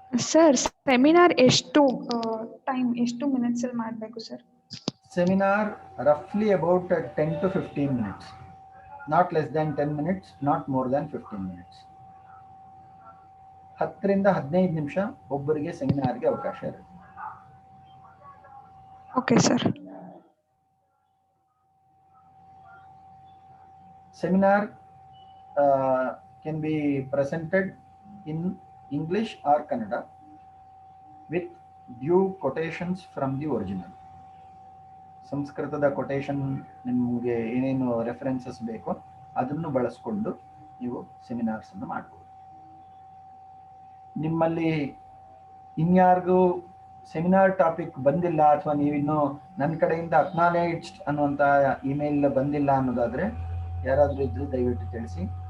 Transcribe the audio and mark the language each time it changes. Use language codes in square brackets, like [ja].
[kn] Sir seminar ಎಷ್ಟು time, ಎಷ್ಟು minutes ಅಲ್ಲಿ ಮಾಡಬೇಕು sir? [en] Seminar roughly about 10 to 15 minutes, not less than 10 minutes, not more than 15 minutes. [kn] 10 ರಿಂದ 15 ನಿಮಿಷ ಒಬ್ಬರಿಗೆ ಸೆಮಿನಾರ್ಗೆ ಅವಕಾಶ ಇರುತ್ತೆ. Okay sir. [en] Seminar can be presented in English or Kannada with due quotations from the original. [kn] ಸಂಸ್ಕೃತದ quotation ನಿಮಗೆ ಏನೇನು references ಬೇಕೋ ಅದನ್ನು ಬಳಸ್ಕೊಂಡು ನೀವು ಸೆಮಿನಾರ್ಸ್ ಅನ್ನು ಮಾಡ್ಬೋದು. ನಿಮ್ಮಲ್ಲಿ ಇನ್ಯಾರಿಗೂ ಸೆಮಿನಾರ್ ಟಾಪಿಕ್ ಬಂದಿಲ್ಲ ಅಥವಾ ನೀವಿನ್ನೂ ನನ್ನ ಕಡೆಯಿಂದ ಅಕ್ನಾಲೇಜ್ಡ್ ಅನ್ನುವಂಥ ಇಮೇಲ್ ಬಂದಿಲ್ಲ ಅನ್ನೋದಾದರೆ ಯಾರಾದರೂ ಇದ್ರೂ ದಯವಿಟ್ಟು ತಿಳಿಸಿ.